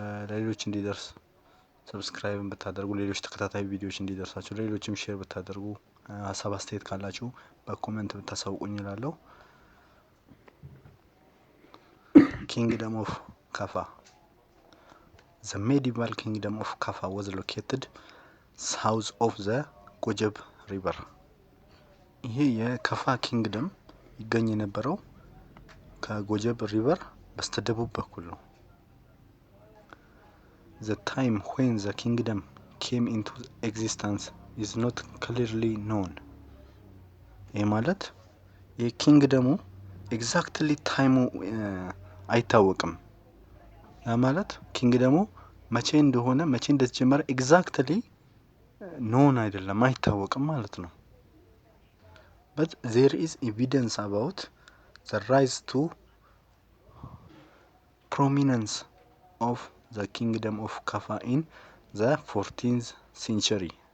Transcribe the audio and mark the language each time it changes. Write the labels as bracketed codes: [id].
[am] ለሌሎች እንዲደርስ ሰብስክራይብ ብታደርጉ፣ ሌሎች ተከታታይ ቪዲዮዎች እንዲደርሳችሁ ለሌሎችም ሼር ብታደርጉ፣ ሀሳብ አስተያየት ካላችሁ በኮሜንት ብታሳውቁኝ እላለሁ። [en] Kingdom of Kaffa. The medieval kingdom of Kaffa was located south of the ጎጀብ river. [am] ይሄ የከፋ ኪንግደም ይገኝ የነበረው ከጎጀብ ሪቨር በስተደቡብ በኩል ነው። [en] The time when the kingdom came into existence is not clearly known. [am] ይሄ ማለት የኪንግደሙ ኤግዛክትሊ ታይሙ አይታወቅም። ያ ማለት ኪንግደሙ መቼ እንደሆነ መቼ እንደተጀመረ ኤግዛክትሊ ኖን አይደለም፣ አይታወቅም ማለት ነው። [en] but there is evidence about the rise to prominence of the kingdom of Kaffa in the 14th century.